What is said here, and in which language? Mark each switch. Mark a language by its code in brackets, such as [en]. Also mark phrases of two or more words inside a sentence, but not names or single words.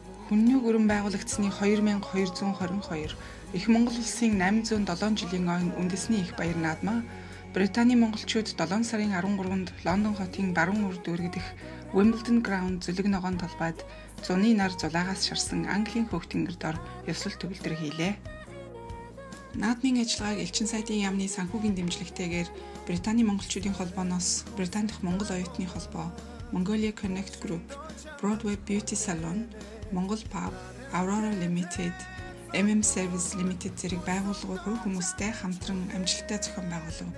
[mn] Хүнний гүрэн байгуулагдсны 2222 Их Монгол улсын 807 жилийн ойн үндэсний их баяр наадмаа Британий монголчууд 7 сарын 13-нд Лондон хотын баруун урд өргөдөх Wimbledon Ground зүлэг ногоон талбайд зуны нар зулаагаас шарсан Английн хөвгтөнгөр дор ёслол төгөлдөр хийлээ. Наадмын ажиллагааг элчин сайдын яамны санхүүгийн дэмжлэгтэйгээр Британий монголчуудын холбооноос Британи дахь Монгол оюутны холбоо, Mongolia Connect Group, Broadway Beauty Salon, Монгол Pub, Aurora Limited, Service Limited зэрэг байгууллагууд хувь хүмүүстэй хамтран амжилттай зохион байгуулав.